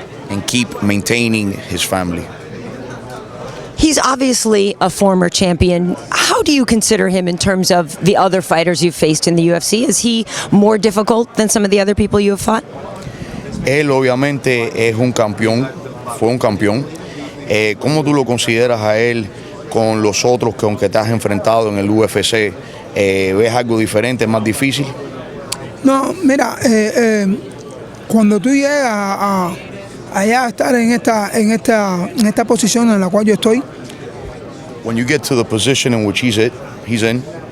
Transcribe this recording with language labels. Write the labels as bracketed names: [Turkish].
[English] and keep maintaining his family. He's obviously a former champion. How do you consider him in terms of the other fighters you've faced in the UFC? Is he more difficult than some of the other people you have fought? [Spanish] Él obviamente es un campeón, fue un campeón. ¿Cómo tú lo consideras a él con los otros que aunque te has enfrentado en el UFC, ves algo diferente, más difícil? No, mira, cuando tú llegas allá a estar en esta posición en la cual yo estoy, [English] When you get to the position in which he's in,